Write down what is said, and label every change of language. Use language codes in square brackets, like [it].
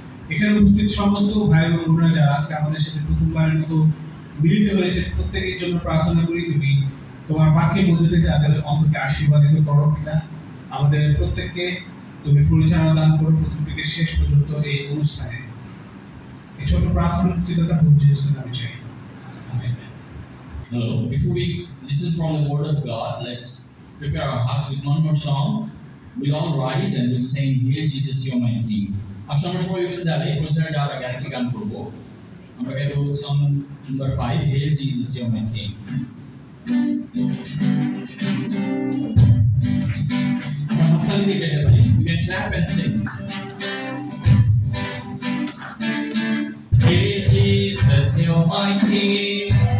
[bn] এখানে উপস্থিত সমস্ত ভাই এবং বোনেরা যারা আজকে আমাদের সাথে প্রথমবারের মতো মিলিত হয়েছে, প্রত্যেকের জন্য প্রার্থনা করি তুমি তোমার বাক্যের মধ্যে থেকে তাদের অন্তরকে আশীর্বাদিত করো পিতা। আমাদের প্রত্যেককে তুমি পরিচালনা দান করো প্রথম থেকে শেষ পর্যন্ত এই অনুষ্ঠানে। এই ছোট প্রার্থনা কৃতজ্ঞতা পৌঁছেছেন আমি চাই। [en] Hello. Before we listen from the Word of God, let's prepare our hearts with one more song. We'll all rise and we'll sing "Hail Jesus, You're My King." After [bn] আমরা সবাই উঠে দাঁড়িয়ে প্রচারে যাওয়ার আগে আরেকটি গান করবো। আমরা গাইবো song number 5, "Hail Jesus, You're My King." আমরা হাততালি দিয়ে গাইতে পারি। [en] We can clap and sing. Hail Jesus, You're my King.